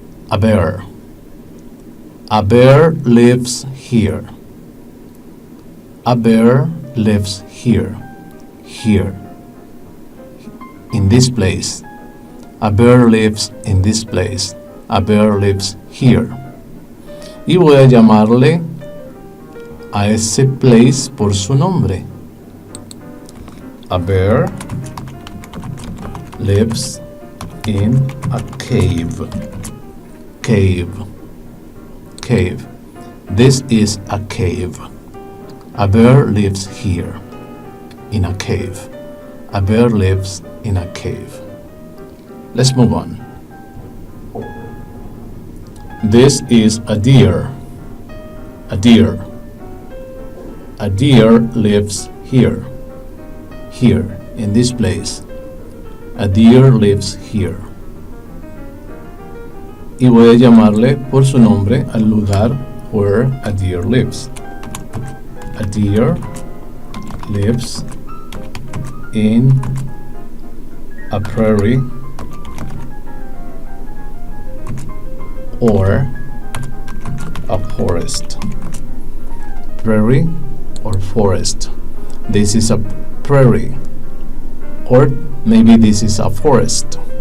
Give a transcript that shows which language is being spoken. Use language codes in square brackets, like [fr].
[en] A bear. A bear lives here. A bear lives here. Here. In this place. A bear lives in this place. A bear lives here. [es] Y voy a llamarle a ese place por su nombre. [en] A bear lives in a cave. Cave. This is a cave. A bear lives here, in a cave. A bear lives in a cave. Let's move on. This is a deer. A deer. A deer lives here. Here, in this place. A deer lives here. [es] Y voy a llamarle por su nombre al lugar [en] where a deer lives. A deer lives in a prairie or a forest. Prairie or forest. This is a prairie, or maybe this is a forest.